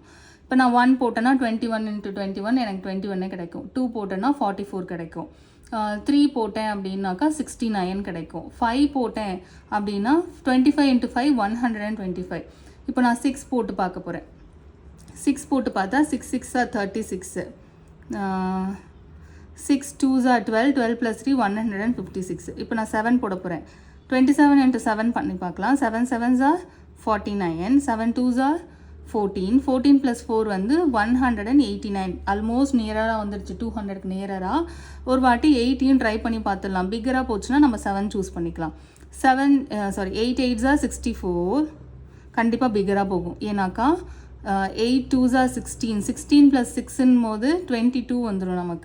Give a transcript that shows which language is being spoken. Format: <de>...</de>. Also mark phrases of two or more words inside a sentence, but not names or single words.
<ta>இப்போ நான் 1 போட்டேன்னா 21 × 21 எனக்கு 21 கிடைக்கும். 2 போட்டேன்னா 44 கிடைக்கும். 3 போட்டேன் அப்படின்னாக்கா 69 கிடைக்கும். 5 போட்டேன் அப்படின்னா 25 × 5 125. இப்போ நான் 6 போட்டு பார்க்க போகிறேன். 6 போட்டு பார்த்தா</ta> <en>6 6 are 36, 6 2s are 12,</en> <ta>12 + 3 156. இப்போ நான் 7 போட போகிறேன். 27 × 7 பண்ணி பார்க்கலாம்.</ta> <en>7 7s are 49, 7 2s are 14, 14 + 4 வந்து 189. almost near-ஆக</en> <ta>வந்துடுச்சு, 200க்கு நியராக. ஒரு வாட்டி 8ஐயும் ட்ரை பண்ணி பார்த்துடலாம். பிக்கராக போச்சுன்னா நம்ம 7 சூஸ் பண்ணிக்கலாம்.</ta> <en>8 8s are 64.</en> <ta>கண்டிப்பாக பிக்கராக போகும். ஏன்னாக்கா</ta> <en>8 2s are 16,</en> <ta>16 + 6ன் போது 22 வந்துடும் நமக்கு.</ta>